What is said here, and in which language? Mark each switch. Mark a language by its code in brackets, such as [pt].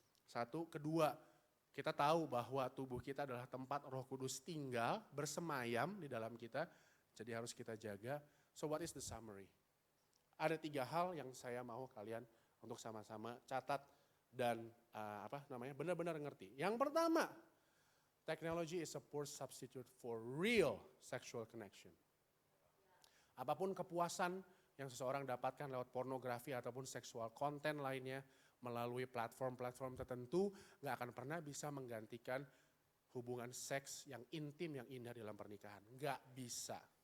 [id] Satu, kedua, kita tahu bahwa tubuh kita adalah tempat Roh Kudus tinggal, bersemayam di dalam kita. Jadi harus kita jaga. [en] So what is the summary? [id] Ada 3 hal yang saya mau kalian untuk sama-sama catat dan benar-benar ngerti. Yang pertama, [en] technology is a poor substitute for real sexual connection. [id] Apapun kepuasan yang seseorang dapatkan lewat pornografi ataupun seksual konten lainnya melalui platform-platform tertentu gak akan pernah bisa menggantikan hubungan seks yang intim, yang indah dalam pernikahan. Gak bisa.